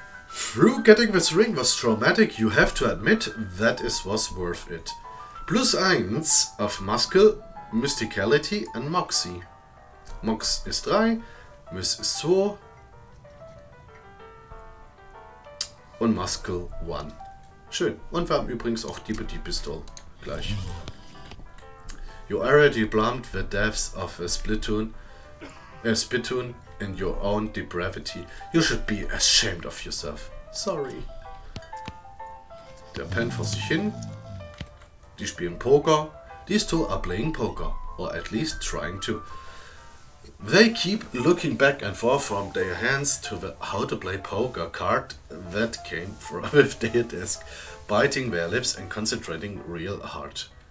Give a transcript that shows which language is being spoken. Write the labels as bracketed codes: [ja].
[en] Through getting this ring was traumatic, you have to admit that it was worth it. +1 of Muscle, Mysticality and Moxie. [de] Mox ist 3, Mys ist 2 und Muscle 1. Schön. Und wir haben übrigens auch die Pistole gleich. [en] You already blamed the deaths of a spittoon in your own depravity. You should be ashamed of yourself. Sorry. [de] Der pennt vor sich hin. Die spielen Poker. [en] These two are playing poker, or at least trying to. They keep looking back and forth from their hands to the how to play poker card that came from with their desk, biting their lips and concentrating real hard.